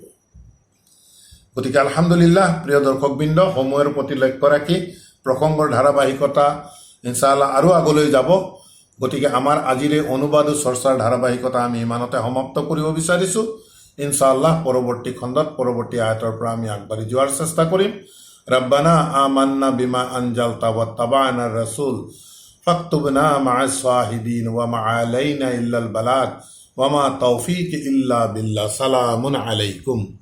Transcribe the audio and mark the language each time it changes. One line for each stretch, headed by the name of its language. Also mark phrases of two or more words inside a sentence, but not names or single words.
Assamese: গতিকে আলহামদুলিল্লাহ, প্ৰিয় দৰ্শকবৃন্দ, সময়ৰ প্ৰতি লক্ষ্য ৰাখি প্ৰসংগৰ ধাৰাবাহিকতা ইনশাআল্লাহ আৰু আগলৈ যাব। গতিকে আমাৰ আজিৰ এই অনুবাদ আৰু চৰ্চাৰ ধাৰাবাহিকতা আমি ইমানতে সমাপ্ত কৰিব বিচাৰিছোঁ। ইনশাআল্লাহ পৰৱৰ্তী খণ্ডত, পৰৱৰ্তী আয়াতৰ পৰা আমি আগবাঢ়ি যোৱাৰ চেষ্টা কৰিম।
Arabic: ربنا آمنا بما أنزلت واتبعنا الرسول فاكتبنا مع الشاهدين وما علينا إلا البلاغ وما توفيقي إلا بالله. سلام عليكم.